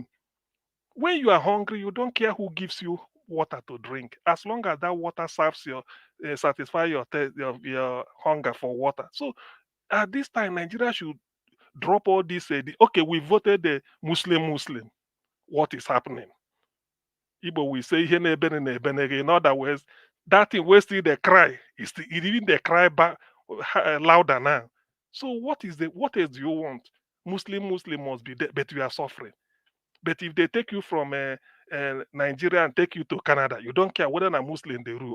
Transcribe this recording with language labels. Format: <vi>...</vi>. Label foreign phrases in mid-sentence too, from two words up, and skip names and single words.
<en>When you are hungry, you don't care who gives you water to drink, as long as that water serves satisfy your hunger for water. So at this time, Nigeria should drop all this. Okay, we voted the Muslim. What is happening? Igbo will say</en> <ig>ihe na-ebe na-ebe.</ig> <en>In other words, that thing where still they cry, even they cry back louder now. So what else do you want? Muslim must be there, but you are suffering. But if they take you from Nigeria and take you to Canada, you don't care whether a Muslim they rule.</en>